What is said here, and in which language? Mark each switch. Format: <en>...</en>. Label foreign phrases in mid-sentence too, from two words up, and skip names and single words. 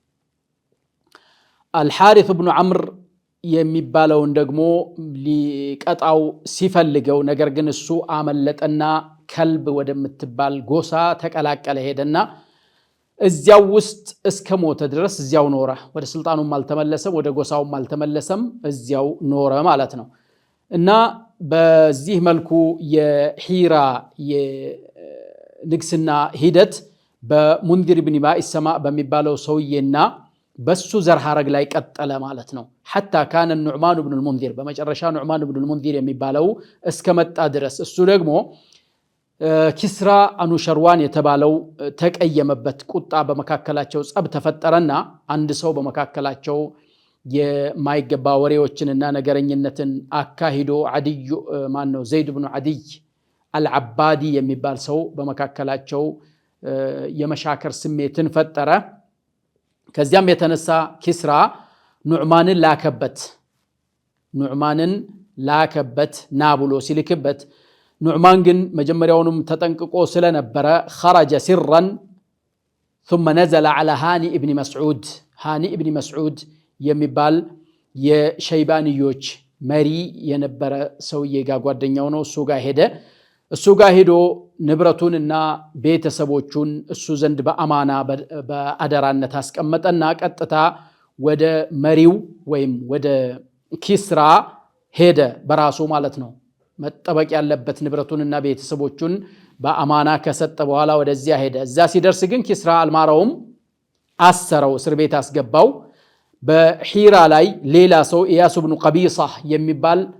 <am>አልሐሪስ ኢብኑ ዐምር የሚባለውን ደግሞ ሊቀጣው ሲፈልገው ነገር ግን እሱ አመለጠና ከልብ ወደምትባል ጎሳ ተቀላቀለ። ሄደና እዚያው ውስጥ እስከ ሞተ ድረስ እዚያው ኖረ። ወደ ስልጣኑም አልተመለሰም፣ ወደ ጎሳውም አልተመለሰም፣ እዚያው ኖረ ማለት ነው። እና በዚህ መልኩ የሒራ የንግስና ሂደት በሙንዚር ኢብኑ ማኢሰማ በሚባለው ሰውዬና በሱ ዘር ሐረግ ላይ ቀጠለ ማለት ነው።</am> <ar>حتى كان النعمان بن المنذر</ar> <am>በመጨረሻ ኑዕማን ኢብኑ المنذر የሚባለው እስከመጣ ድረስ እሱ ደግሞ ኪስራ አኑሸርዋን የተባለው ተቀየመበት። ቁጣ በመካከላቸው ጸብ ተፈጠረና አንድ ሰው በመካከላቸው የማይገባ ወሬዎችንና ነገረኝነትን አካሂዶ አድዩ ማነው ዘይድ ኢብኑ አድይ አልዓባዲ የሚባል ሰው በመካከላቸው የመሻከር ስሜትን ፈጠረ። ከዚያም የተነሳ ኪስራ ኑዕማንን ላከበት ና ብሎ ሲልክበት ኑዕማን ግን መጀመሪያውንም ተጠንቅቆ ስለነበረ</am> <ar>خرج سرا ثم نزل على هاني ابن مسعود</ar> <am>የሚባል የሸይባንዮች መሪ የነበረ ሰውዬ ጋር ጓደኛው ነው። እሱ ጋር ሄዶ ንብረቱንና ቤተሰቦቹን እሱ ዘንድ በአማና በአደራነት አስቀመጠና ቀጥታ ወደ መሪው ወይም ወደ ኪስራ ሄደ በራሱ ማለት ነው። መጠበቅ ያለበት ንብረቱንና ቤተሰቦቹን በአማና ከሰጠ በኋላ ወደዚያ ሄደ። እዛ ሲደርስ ግን ኪስራ አልማራውም፣ አሰረው፣ እስር ቤት አስገባው። በሒራ ላይ ሌላ ሰው ኢያስ ኢብኑ ቀቢሳ የሚባል</am>